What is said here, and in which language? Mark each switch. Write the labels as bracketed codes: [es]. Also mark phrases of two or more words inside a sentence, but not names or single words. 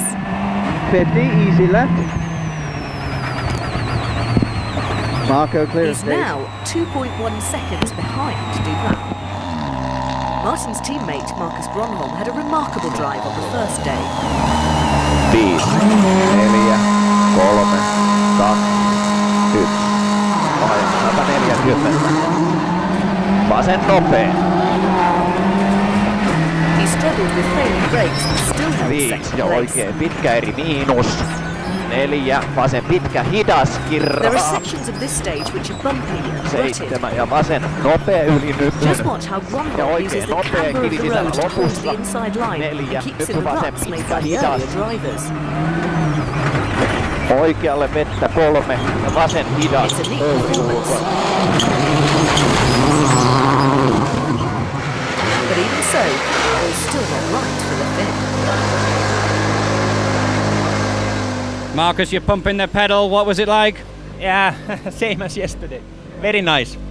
[en] 50, easy left. Marco clears. He's now 2.1 seconds behind Duval. Martin's teammate Marcus Gronholm had a remarkable drive on the first day. 5, 4, 3, 2, 1. [fi] Vasen nopea. [en] He struggled with failing brakes but still held 5 second ja place. [fi] oikein pitkä eri miinus. 4, vasen pitkä hidas [en] There are kirra. sections of this stage which are bumpy and rutted. [fi] 7 ja vasen nopea yli nyt. [en] Just watch how Gronholm uses the camber of the road to close the inside line and keeps in the ruts made by the earlier drivers. [fi] Oikealle vettä 3 ja vasen hidas. [en] It's a neat performance. But even so, it was still not right for the Finn. Marcus, you're pumping the pedal. What was it like? Yeah, same as yesterday. Very nice.